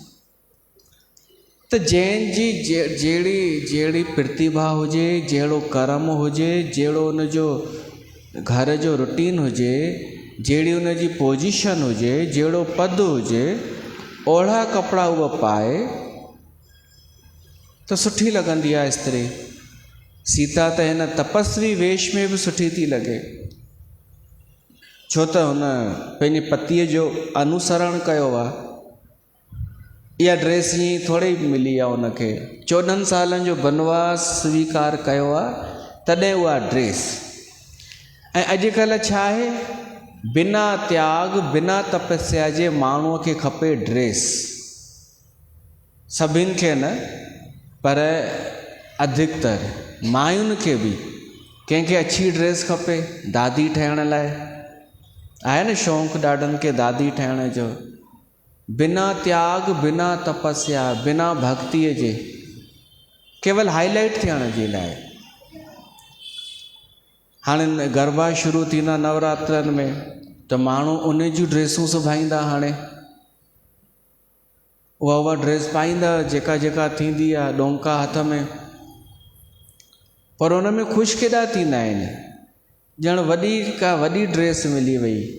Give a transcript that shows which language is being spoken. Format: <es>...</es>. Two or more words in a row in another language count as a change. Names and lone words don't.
<sd>त जंहिंजी जहिड़ी प्रतिभा हुजे, जहिड़ो कर्म हुजे, जहिड़ो उनजो घर जो रूटीन हुजे, जहिड़ी उनजी पोजीशन हुजे, जहिड़ो पद हुजे, ओढ़ा कपिड़ा उहा पाए त सुठी लॻंदी आहे स्त्री। सीता त हिन तपस्वी वेश में बि सुठी थी लॻे, छो त हुन पंहिंजे पतीअ जो अनुसरण कयो आहे। इहा ड्रेस ईअं ई थोरी मिली आहे उनखे। 14 सालनि जो बनवास स्वीकार कयो आहे, तॾहिं उहा ड्रेस। ऐं अॼुकल्ह छा आहे, बिना त्याग बिना तपस्या जे माण्हूअ खे खपे ड्रेस। सभिनि खे न, पर अधिकतर मायुनि खे बि कंहिंखे अच्छी ड्रेस खपे दादी ठहिण लाइ। आहे न शौक़ु ॾाढनि खे दादी ठहिण जो। बिना त्याग बिना तपस्या बिना भक्तिअ जे, केवल हाईलाइट थियण जे लाइ। हाणे गरबा शुरू थींदा नवरात्रनि में त माण्हू उन जूं ड्रेसूं सिबाईंदा। हाणे उहा ड्रेस पाईंदा जेका थींदी आहे, डोंका हथ में। पर उन में ख़ुशि केॾा थींदा आहिनि, ॼण वॾी ड्रेस मिली वई।</sd>